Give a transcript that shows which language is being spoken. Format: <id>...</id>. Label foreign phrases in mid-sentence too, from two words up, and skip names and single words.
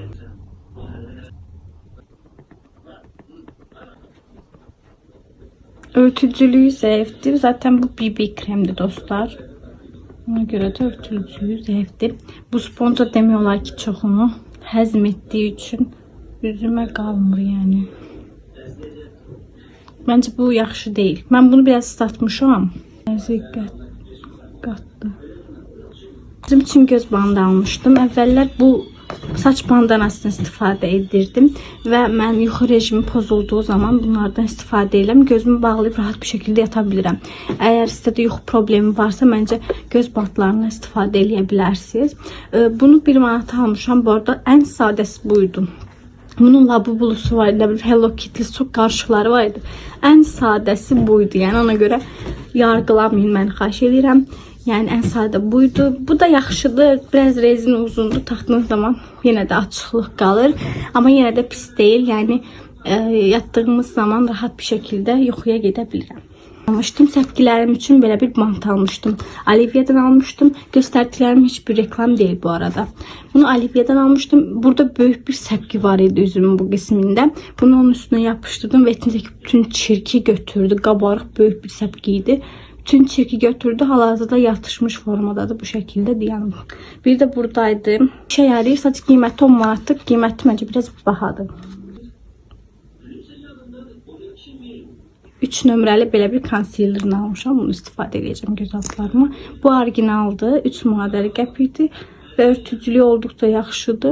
<tr>Örtücülüğü zayıftır. Zaten bu BB kremdi dostlar. Ona göre de örtücülüğü zayıftır. Bu sponja demiyorlar ki</tr> <az>çoxunu həzm etdiyi üçün üzümə qalmır yani.</az> <tr>Bence bu yaxşı değil. Ben bunu biraz ıslatmışam.</tr> <az>Qatdı. Bizim için göz bandı almışdım. Əvvəllər bu saç bandanasını istifadə edirdim və mən yuxu rejimi pozulduğu zaman bunlardan istifadə edirəm. Gözümü bağlayıb rahat bir şəkildə yata bilirəm. Əgər sizdə də yuxu problemi varsa, məncə göz bantlarından istifadə edə bilərsiniz. Bunu 1 manata almışam. Bu arada ən sadəsi buydu. Bunun labubulusu var idi, Hello Kitty'si çok qarışıqları var idi. Ən sadəsi buydu. Yəni ona görə yargılamayın, mən xahiş edirəm.</az> <tr>Yani en sade buydu. Bu da yaxşıdır. Biraz rezin uzundur.</tr> <az>Taxdığınız zaman yine de açıqlıq qalır.</az> <tr>Ama yine de pis değil. Yani yattığımız zaman rahat bir şekilde</tr> <az>yuxuya gedə bilirəm.</az> <tr>Almıştım.</tr> <az>Səpkilərim üçün belə bir bant almıştım. Alivia'dan almıştım.</az> <tr>Göstərdiklərim hiçbir reklam değil bu arada. Bunu Alivia'dan almıştım. Burada büyük bir səpki var idi üzümün bu qismində. Bunu onun üstüne yapıştırdım ve içindeki bütün çirki götürdü.</tr> <az>Qabarıq büyük bir səpki idi. Bütün çirki götürdü. Hal-hazırda yatışmış formadadır</az> <tr>bu şekilde diyelim.</tr> <az>Bir de buradaydı. Şey yarayır. Sadece qiyməti 10 manatlıq. Qiyməti məncə biraz bahadır. 3 nömrəli belə bir konsilerini almışam. Bunu istifadə edəcəm göz altlarıma. Bu orijinaldır. 3 manat 50 qəpikdir. Və örtücülüyü olduqca yaxşıdır.</az>